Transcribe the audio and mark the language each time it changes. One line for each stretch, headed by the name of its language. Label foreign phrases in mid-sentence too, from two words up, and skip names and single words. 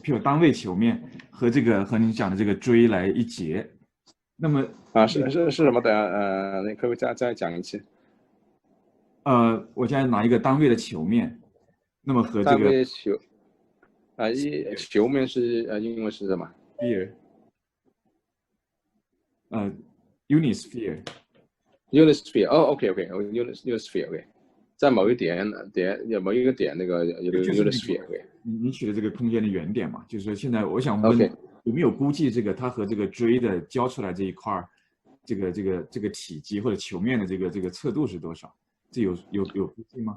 Chinese: 譬如单位球面和您讲的这个锥来一截，那么是什么的？你可不可以再讲一次？我现在拿一个单位的球面，那么和这个单位球球面是英文是什么
English: ？sphere， unit sphere。 unit sphere， OK，unit sphere，OK。
Chinese: 在某一点有某一个点，那个有个
English: unit sphere。
Chinese: 你取的这个空间的原点嘛，就是说现在我想问，有没有估计这个它和这个锥的交出来这一块这个体积或者球面的这个侧度是多少？这有估计吗？